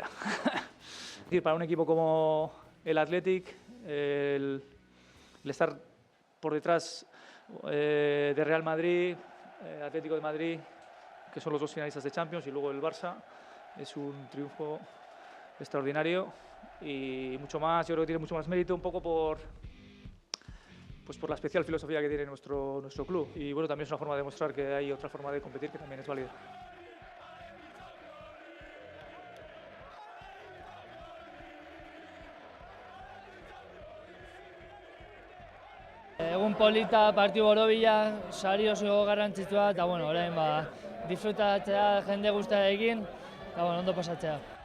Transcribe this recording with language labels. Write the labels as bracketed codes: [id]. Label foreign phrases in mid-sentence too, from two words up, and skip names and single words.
[es] Para un equipo como el Athletic, el estar por detrás de Real Madrid, Atlético de Madrid, que son los 2 finalistas de Champions, y luego el Barça, es un triunfo extraordinario y mucho más, yo creo que tiene mucho más mérito un poco por la especial filosofía que tiene nuestro club. Y bueno, también es una forma de demostrar que hay otra forma de competir que también es válida. [eu] Egun polita, partidu borobila, sari oso garrantzitsua, eta bueno, orain disfrutatzea jende guztiarekin, eta bueno, ondo pasatzea.